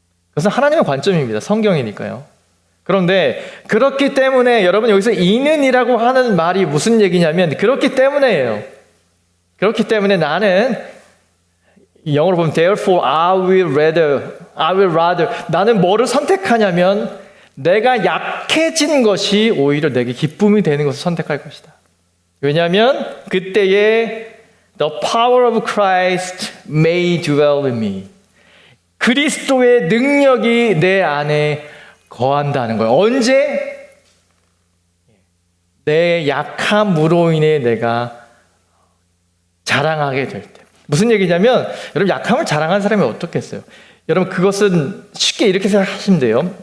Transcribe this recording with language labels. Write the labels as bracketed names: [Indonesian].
[Korean] 그것은 하나님의 관점입니다. 성경이니까요. 그런데 그렇기 때문에 여러분 여기서 이는이라고 하는 말이 무슨 얘기냐면 그렇기 때문에예요. 그렇기 때문에 나는 영어로 보면 [English] therefore I will rather [Korean] 나는 뭐를 선택하냐면 내가 약해진 것이 오히려 내게 기쁨이 되는 것을 선택할 것이다. 왜냐하면 그때에 [English] the power of Christ may dwell in me. [Korean] 그리스도의 능력이 내 안에 거한다는 거예요. 언제? 내 약함으로 인해 내가 자랑하게 될 때. 무슨 얘기냐면 여러분 약함을 자랑하는 사람이 어떻겠어요? 여러분 그것은 쉽게 이렇게 생각하시면 돼요.